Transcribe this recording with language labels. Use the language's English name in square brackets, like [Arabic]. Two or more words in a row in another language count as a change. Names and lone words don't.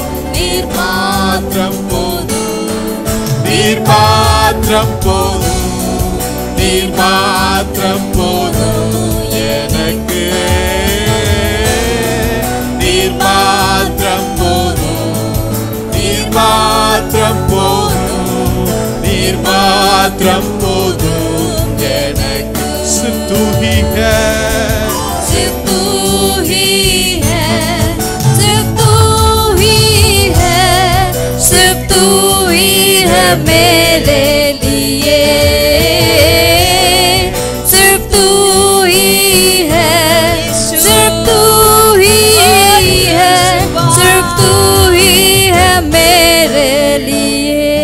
[Tamil] நீர் மாத்திரம் போதும், நீர் மாத்திரம் போதும், நீர் மாத்திரம் போதும் எனக்கு. நீர் மாத்திரம் போதும், நீர் மாத்திரம் போதும், நீர் மாத்திரம் போதும் எனக்கு. [Hindi] सिर्फ तू ही है, सिर्फ तू ही है, सिर्फ तू ही है, सिर्फ तू ही है मेरे लिए। सिर्फ तू ही है, सिर्फ तू ही है, सिर्फ तू ही है मेरे लिए।